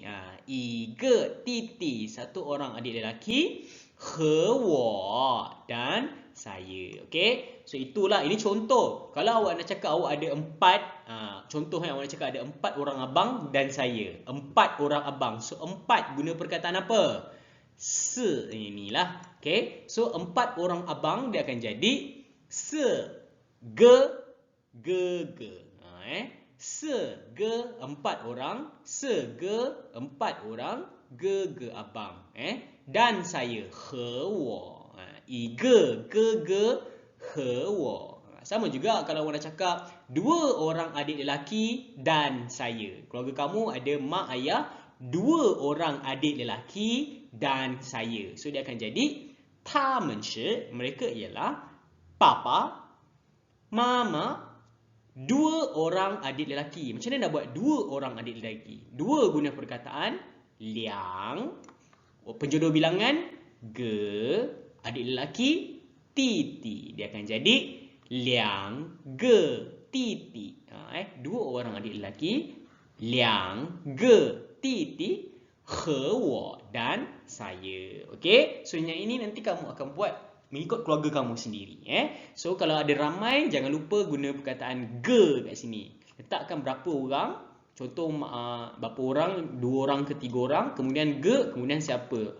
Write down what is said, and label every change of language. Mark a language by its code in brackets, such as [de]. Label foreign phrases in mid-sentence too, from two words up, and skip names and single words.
[zh] 一个弟弟, [ms] 1 orang adik lelaki, [zh] 和我 [ms] dan saya. Okey. So itulah, ini contoh. Kalau awak nak cakap awak ada 4, contoh yang awak nak cakap ada 4 orang abang dan saya. 4 orang abang. So 4 guna perkataan apa? Se inilah. Okey. So 4 orang abang dia akan jadi [zh] 四个哥哥. 四个 [ms] 4 orang, [zh] 四个 [ms] 4 orang, [zh] 哥哥 [ms] abang. Dan saya [zh] 和我. 一个哥哥和我. [ms] Sama juga kalau orang nak cakap 2 orang adik lelaki dan saya. Keluarga kamu ada mak, ayah, 2 orang adik lelaki dan saya. So dia akan jadi 他们是 mereka ialah papa, mama, 2 orang adik lelaki. Macam mana nak buat 2 orang adik lelaki? 2 guna perkataan 2, penjodoh bilangan ge, adik lelaki titi. Dia akan jadi 2 [zh] 个弟弟. [ms] 2 orang adik lelaki, 2 [zh] 个弟弟, 和我 [ms] dan saya. Okey? So yang ini nanti kamu akan buat mengikut keluarga kamu sendiri. So kalau ada ramai, jangan lupa guna perkataan ge kat sini. Letakkan berapa orang. Contoh berapa orang, 2 orang ke 3 orang. Kemudian ge, kemudian siapa?